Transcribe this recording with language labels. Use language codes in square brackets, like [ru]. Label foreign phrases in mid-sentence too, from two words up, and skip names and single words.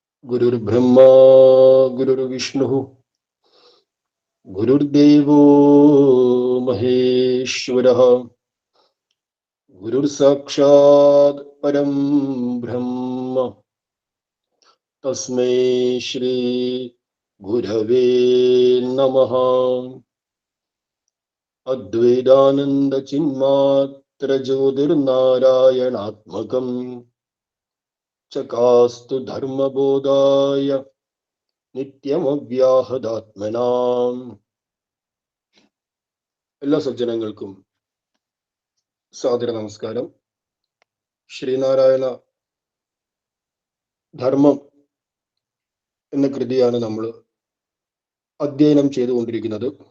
[sa] गुरुर्ब्रह्मा गुरुर्विष्णुः गुरुर्देवो महेश्वरः गुरुर्साक्षात् परं ब्रह्म तस्मै श्री गुरवे नमः। अद्वैतानंद चिन्मात्र ज्योतिर्नारायणात्मकं चकास्तु धर्मबोधाय നിത്യമവ്യാഹതാത്മനാം. [ml] എല്ലാ സജ്ജനങ്ങൾക്കും സാദര നമസ്കാരം. ശ്രീനാരായണ ധർമ്മം എന്ന കൃതിയാണ് നമ്മൾ അധ്യയനം ചെയ്തുകൊണ്ടിരിക്കുന്നത്.